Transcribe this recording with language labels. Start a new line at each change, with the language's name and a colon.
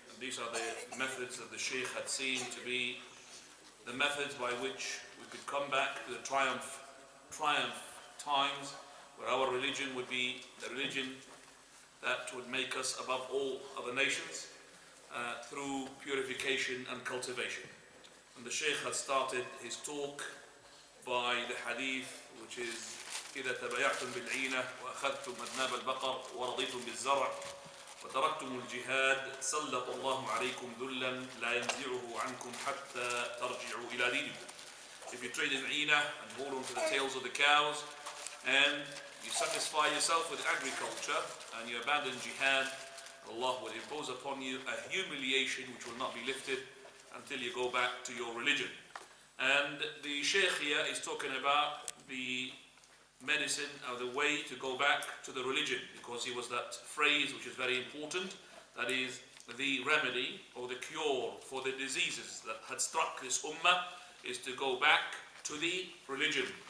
English: And these are the methods that the Sheikh had seen to be the methods by which we could come back to the triumph times where our religion would be the religion that would make us above all other nations through purification and cultivation. And the Sheikh had started his talk by the hadith which is
Arabic: إذا تبايعتم بالعينة وأخذتم أذناب البقر ورضيتم بالزرع وتركتم الجهاد سلط الله عليكم ذلا لا ينزعه عنكم حتى ترجعوا إلى دينكم.
English: If you trade in Ina and hold on to the tails of the cows, and you satisfy yourself with agriculture and you abandon jihad, Allah will impose upon you a humiliation which will not be lifted until you go back to your religion. And the Shaykh here is talking about the medicine or the way to go back to the religion, because he was that phrase which is very important, that is the remedy or the cure for the diseases that had struck this ummah is to go back to the religion.